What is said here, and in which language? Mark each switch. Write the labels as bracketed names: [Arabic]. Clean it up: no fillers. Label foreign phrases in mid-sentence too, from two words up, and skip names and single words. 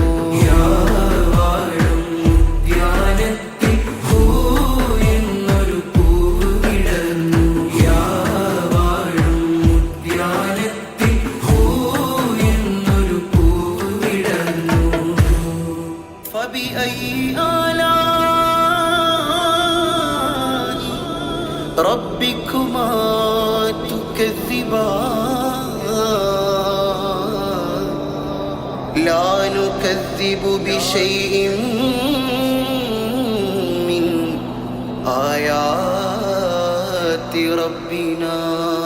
[Malayalam] വാഴും ഉദ്യാനത്തിൽ എന്നൊരു പൂവ് വിടർന്നു. വാഴും ഉദ്യാനത്തിൽ എന്നൊരു പൂവ് വിടർന്നു. [Arabic] ഫബിഅയ്യി ربكما تكذبان لا نكذب بشيء من آيات ربنا